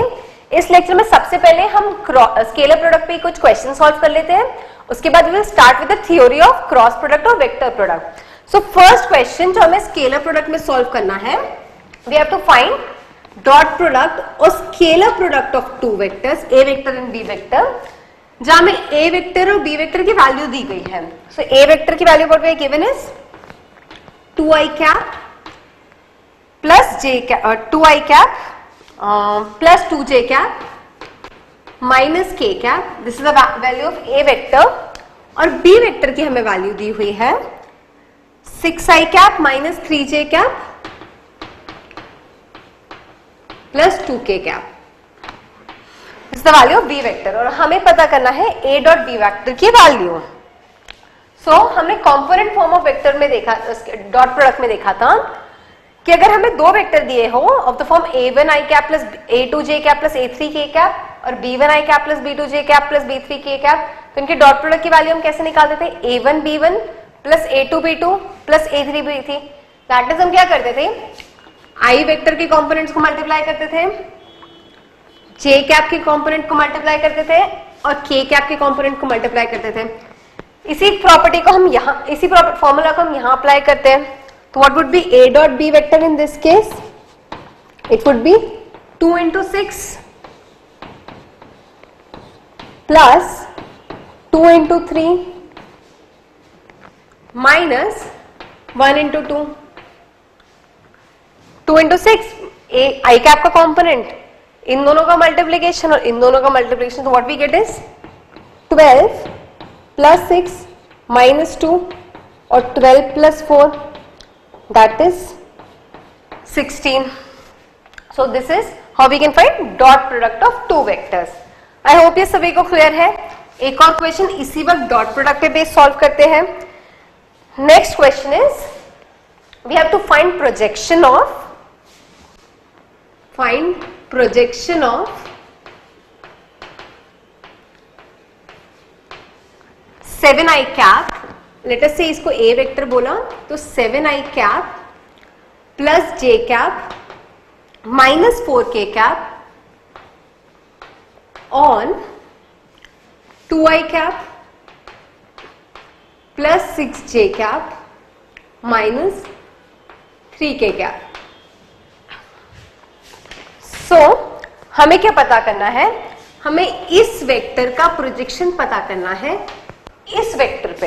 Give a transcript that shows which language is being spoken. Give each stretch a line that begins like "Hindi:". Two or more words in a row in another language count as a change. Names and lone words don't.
Hindi: इस लेक्चर में सबसे पहले हम
English: scalar product
Hindi: पे कुछ
English: question solve
Hindi: कर लेते हैं, उसके बाद
English: we will start with the theory of cross product और vector product. so first question
Hindi: जो हमें
English: scalar product
Hindi: में सॉल्व करना है,
English: we have to find dot product और scalar product of two vectors A vector and B vector,
Hindi: जहां में
English: A vector और B vector
Hindi: की वैल्यू दी गई है।
English: so A vector की value what we are given is 2i cap plus j cap 2i cap plus 2j cap minus k cap. This is the value of a vector. और b vector
Hindi: की हमें वैल्यू दी हुई है
English: 6i cap minus 3j cap plus 2k cap. This is the value of b vector
Hindi: और हमें पता करना है
English: a dot b vector
Hindi: की वैल्यू।
English: हमने component form of vector
Hindi: में देखा,
English: dot product
Hindi: में देखा था कि अगर हमें दो वेक्टर दिए हो
English: of the form a1i cap plus a2j cap plus a3k cap और b1i cap plus b2j cap plus b3k cap,
Hindi: तो इनके
English: dot product
Hindi: की वैल्यू हम कैसे निकालते थे?
English: a1 b1 plus a2 b2 plus a3 b3. that is
Hindi: हम क्या करते थे,
English: i vector
Hindi: के कंपोनेंट्स को मल्टीप्लाई करते थे,
English: j cap
Hindi: के कंपोनेंट को मल्टीप्लाई करते थे और
English: k cap
Hindi: के कंपोनेंट को मल्टीप्लाई करते थे। इसी प्रॉपर्टी को हम यहां, इसी फॉर्मूला को हम यहां अप्लाई करते हैं।
English: तो what would be a dot b vector in this case? it would be 2 into 6 plus 2 into 3 minus 1 into 2. 2 into 6 i cap
Hindi: का कॉम्पोनेंट, इन दोनों का मल्टीप्लीकेशन और इन दोनों का मल्टीप्लीकेशन, तो
English: what we get is 12 plus 6 minus 2 और 12 plus 4 that is 16. so this is how we can find dot product of two vectors. I hope
Hindi: ये सभी को क्लियर है। एक और क्वेश्चन इसी वक्त
English: dot product
Hindi: पे
English: base solve
Hindi: करते हैं।
English: next question is we have to find projection of 7i cap, let us say
Hindi: इसको a वेक्टर बोला तो
English: 7i cap plus j cap minus 4k cap on 2i cap plus 6j cap minus 3k cap.
Hindi: सो हमें क्या पता करना है? हमें इस वेक्टर का प्रोजेक्शन पता करना है इस वेक्टर पे।